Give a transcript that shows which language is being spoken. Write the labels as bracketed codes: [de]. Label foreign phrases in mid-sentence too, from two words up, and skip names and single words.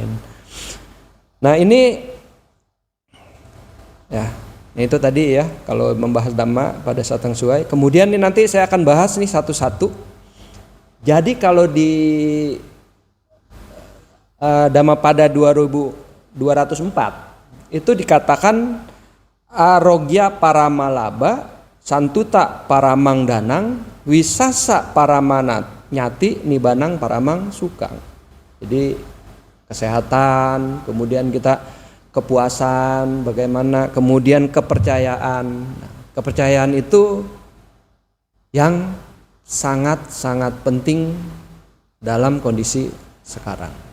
[id] Nah ini ya itu tadi ya kalau membahas dhamma pada saat yang sesuai. Kemudian ini nanti saya akan bahas nih satu-satu. Jadi kalau di Dhammapada 2204 itu dikatakan [pi] arogya paramalaba, santuta paramangdanang, wisasa paramanyati, nibanang paramang sukang. [id] Jadi kesehatan, kemudian kita kepuasan, bagaimana, kemudian kepercayaan. Nah, kepercayaan itu yang sangat-sangat penting dalam kondisi sekarang.